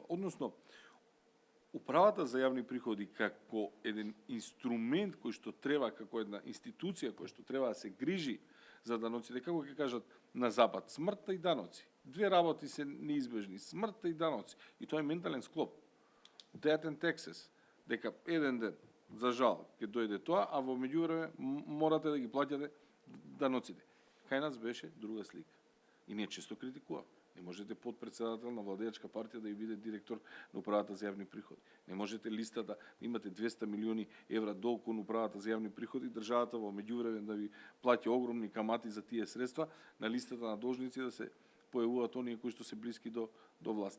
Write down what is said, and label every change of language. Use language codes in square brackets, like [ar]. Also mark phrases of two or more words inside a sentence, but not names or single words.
[mk] Односно, управата за јавни приходи како еден инструмент кој што треба, како една институција која што треба да се грижи за даноците, како ќе кажат на запад, смртта и даноци. Две работи се неизбежни, смртта и даноци. И тоа е ментален склоп. [en] Death and taxes. [mk] Дека еден ден, за жал, ќе дојде тоа, а во меѓувреме морате да ги плаќате даноците. Кај нас беше друга слика. И ние често критикуваме. Не можете подпредседател на владеачка партија да ја биде директор на управата за јавни приходи. Не можете листата, имате 200 милиони евра долг кон управата за јавни приходи, државата во меѓувреме да ви плаќа огромни камати за тие средства, на листата на должници да се појавуваат оние кои што се блиски до власт.